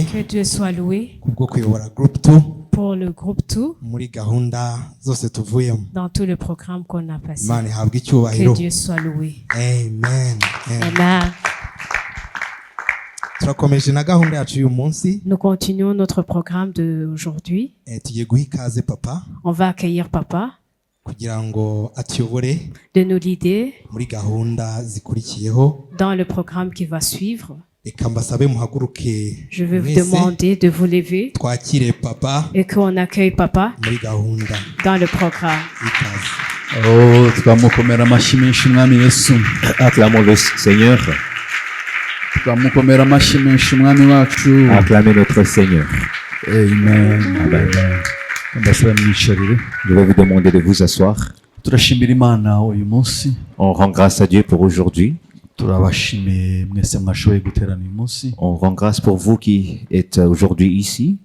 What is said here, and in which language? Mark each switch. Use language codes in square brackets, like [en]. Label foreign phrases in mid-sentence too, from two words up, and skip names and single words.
[fr] Que Dieu soit loué [rw] kubwo kuyobora group 2 [fr] pour le groupe 2 [rw] muri gahunda zose tuvuyemo. [fr] dans tout le programme qu'on a passé. [rw] Imana ihabwe icyubahiro. [fr] Que Dieu soit loué. Amen. Amen. [rw] Turakomeje na gahunda yacu uyu munsi. [fr] Nous continuons notre programme d'aujourd'hui. [rw] Tugiye guha ikaze papa. [fr] On va accueillir papa [rw] kugira ngo atuyobore [fr] de nous guider [rw] muri gahunda zikurikiyeho [fr] dans le programme qui va suivre. [rw] Reka mbasabe muhaguruke. [fr] Je vais vous demander de vous lever [rw] twakire papa [fr] et qu'on accueille papa [rw] muri gahunda [fr] dans le programme. [rw] Ikaze. Oh, twamukomera amashyi menshi umwami Yesu. [fr] Acclamons le Seigneur. [rw] Twamukomera amashyi menshi umwami wacu. [fr] Acclamez notre Seigneur. Amen. Amen. Je vais vous demander de vous asseoir. On rend grâce à Dieu pour aujourd'hui. On rend grâce pour vous qui êtes aujourd'hui ici.